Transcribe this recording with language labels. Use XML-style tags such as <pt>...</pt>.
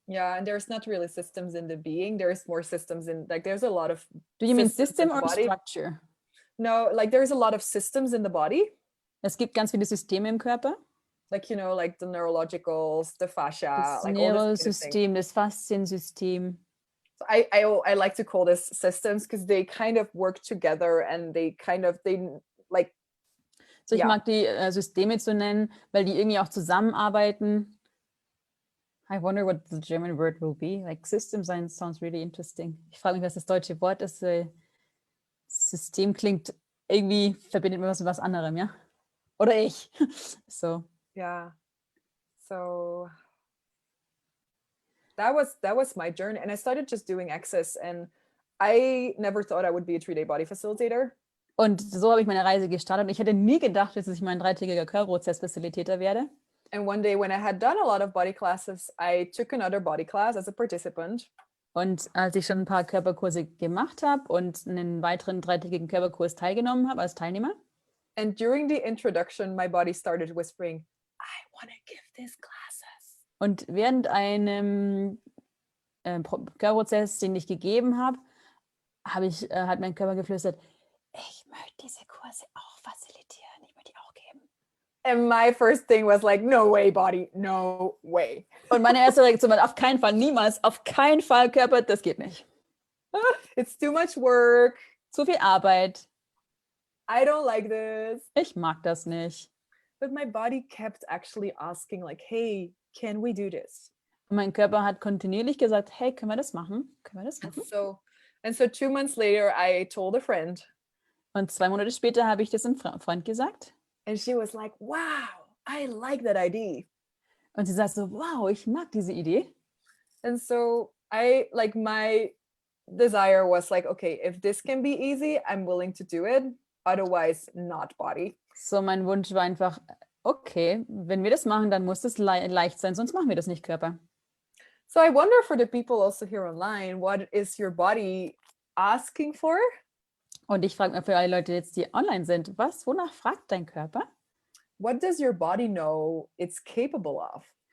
<en>Yeah, and there's not really systems in the being. There's more systems in, like, there's a lot of. Do you mean systems system in the or body. structure? No, like there's a lot of systems in the body.</en> <de>Es gibt ganz viele Systeme im Körper.</de> <en>Like, you know, like the neurologicals, the fascia,</en> <de>Das</de> <en>like all this kind of thing.</en> <de>Neurosystem, das Fasziensystem.</de> <en>So I like to call this systems because they kind of work together and they like.</en> <de>So, ich Ja. mag die Systeme zu nennen, weil die irgendwie auch zusammenarbeiten.</de> <en>I wonder what the German word will be. Like system science sounds really interesting.</en> <de>Ich frage mich, was das deutsche Wort ist. System klingt irgendwie, verbindet man was mit was anderem, ja? Oder ich. So.</de> <en>Yeah. So that was my journey. And I started just doing access, and I never thought I would be a 3-day body facilitator.</en> <de>Und so habe ich meine Reise gestartet. Und ich hätte nie gedacht, dass ich mein 3-tägiger Körperprozess-Facilitator werde.</de> <en>And one day when I had done a lot of body classes, I took another body class as a participant.</en> <de>Und als ich schon ein paar Körperkurse gemacht habe und einen weiteren 3-tägigen Körperkurs teilgenommen habe als Teilnehmer.</de> <en>And during the introduction, my body started whispering, I want to give these classes.</en> <de>Und während einem Körperprozess, den ich gegeben habe, hat mein Körper geflüstert, ich möchte diese Kurse auch facilitieren, ich möchte die auch geben.</de> <en>And my first thing was like, no way, body, no way.</en> <de>Und meine erste Reaktion war, auf keinen Fall, niemals, auf keinen Fall, Körper, das geht nicht.</de> <en>It's too much work.</en> <de>Zu viel Arbeit.</de> <en>I don't like this.</en> <de>Ich mag das nicht.</de> <en>But my body kept actually asking like, hey, can we do this?</en> <de>Und mein Körper hat kontinuierlich gesagt, hey, können wir das machen? Können wir das machen?</de> <en>And so 2 months later, I told a friend.</en> <de>Und 2 Monate später habe ich das einem Freund gesagt.</de> <en>And she was like, wow, I like that idea.</en> <de>Und sie sagt so, wow, ich mag diese Idee.</de> <en>And so my desire was like, okay, if this can be easy, I'm willing to do it. Otherwise, not body.</en> <de>So, mein Wunsch war einfach, okay, wenn wir das machen, dann muss das leicht sein, sonst machen wir das nicht, Körper.</de> <en>So I wonder for the people also here online, what is your body asking for?</en> <de>Und ich frage mich für alle Leute jetzt, die online sind, wonach fragt dein Körper?</de> <en>What does your body know it's capable of?</en>